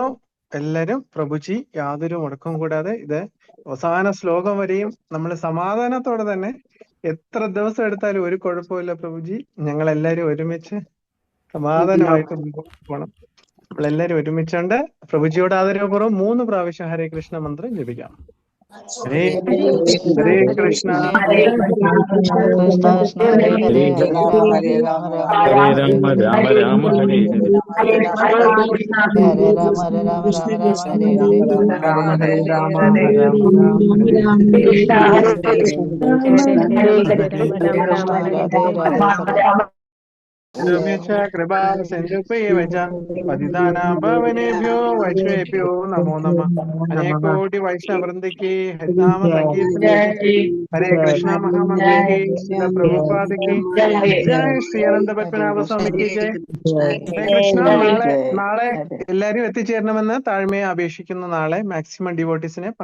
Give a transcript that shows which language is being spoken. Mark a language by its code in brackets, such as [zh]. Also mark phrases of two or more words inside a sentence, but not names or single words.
[ml] എല്ലാവരും പ്രഭുജി യാതൊരു മുടക്കം കൂടാതെ ഇത് അവസാന ശ്ലോകം വരെയും നമ്മൾ സമാധാനത്തോടെ തന്നെ എത്ര ദിവസം എടുത്താലും ഒരു കുഴപ്പമില്ല പ്രഭുജി. ഞങ്ങൾ എല്ലാവരും ഒരുമിച്ച് സമാധാനമായിട്ട് മുമ്പോട്ട് പോകണം. നമ്മളെല്ലാവരും ഒരുമിച്ചുണ്ട്. പ്രഭുജിയോട് ആദരവപൂർവ്വം 3 പ്രാവശ്യം ഹരേ കൃഷ്ണ മന്ത്രം ജപിക്കാം. [sa] ഹരേ ഹരേ കൃഷ്ണ ഹരേ കൃഷ്ണ കൃഷ്ണ ഹരേ ഹരേ ഹരേ രാമ ഹരേ രാമ രാമ രാമ ഹരേ ഹരേ ഹരേ ഹരേ രാമ രാമ ഹരേ ഹരേ രാമ ഹരേ രാമ രാമ രാമ ഹരേ കൃഷ്ണ രാധേ രാധേ രമ്യച്ച കൃപാ സിന്ധുഭ്യേവ ച പതിതാനാം പാവനേഭ്യോ വൈഷ്ണവേഭ്യോ നമോ നമഃ. [ml] അനേകോടി വൈഷ്ണവൃന്ദയ്ക്ക് ഹരിനാമ സങ്കീർത്തനയ്ക്ക് ഹരേ കൃഷ്ണ മഹാമന്ത്രിക്ക് ശ്രീല പ്രഭുപാദയ്ക്ക് ജയ ശ്രീ അനന്ത പത്മനാഭ സ്വാമിക്ക് ജയ. [sa] ഹരേ കൃഷ്ണ. [ml] നാളെ എല്ലാരും എത്തിച്ചേരണമെന്ന് താഴ്മയെ അപേക്ഷിക്കുന്നു. നാളെ മാക്സിമം ഡിവോട്ടീസിനെ